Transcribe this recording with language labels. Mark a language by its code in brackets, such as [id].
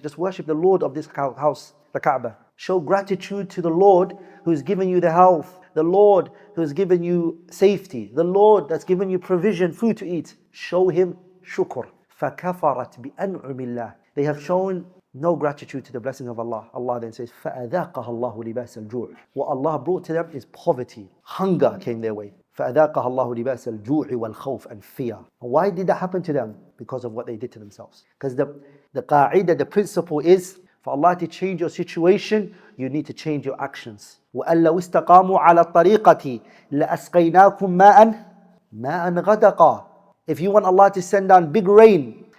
[en] Just worship the Lord of this house, the Kaaba. Show gratitude to the Lord who's given you the health, the Lord who's given you safety, the Lord that's given you provision, food to eat. Show Him shukr. [ar] فَكَفَرَتْ بِأَنْعُمِ اللَّهِ. [en] They have shown no gratitude to the blessing of Allah. Allah then says, [ar] فَأَذَاقَهَا اللَّهُ لِبَاسَ الْجُوعِ. [en] What Allah brought to them is poverty. Hunger came their way. [ar] فَأَذَاقَهَا اللَّهُ لِبَاسَ الْجُوعِ وَالْخَوْفِ, [en] and fear. Why did that happen to them? Because of what they did to themselves. Because the qa'idah, the principle is, for Allah to change your situation, you need to change your actions. [ar] وَأَن لَوْ اسْتَقَامُوا عَلَى الطَّرِيقَةِ لَأَسْقَيْنَاكُمْ مَاءً غَدَقًا. [en] If you want Allah to send down big rain,